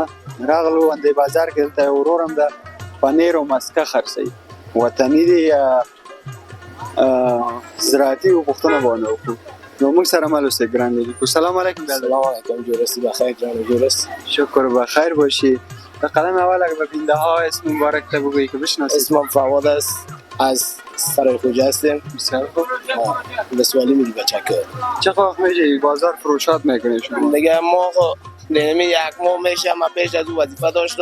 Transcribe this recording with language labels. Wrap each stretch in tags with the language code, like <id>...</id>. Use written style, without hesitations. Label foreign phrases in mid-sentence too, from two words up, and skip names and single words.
<ps>راغلو همدې بازار کې دلته یو ورور هم د پنیر او مسکه خرڅوي، وطني دي یا زراعتي پوښتنه به ونه وکړو. نو موږ سره مل اوسئ ګران لیدونکو.</ps> <fa>سلام علیکم. سلام علیکم، جور هستی؟ بخیر جان، جور است؟ شکر بخیر باشی. به قدم اول اگر به بینده ها اسم مبارک تا بگویی که بشناسید. اسمم فواد است، از سرای خوجه هستیم. بسیار خوب. ولسوالی میگی بچکه. چه وقت میشه بازار فروشات میکنید شما؟ دیگه ما نمی یک ماه میشه، من پیش از اون وظیفه داشتم.</fa>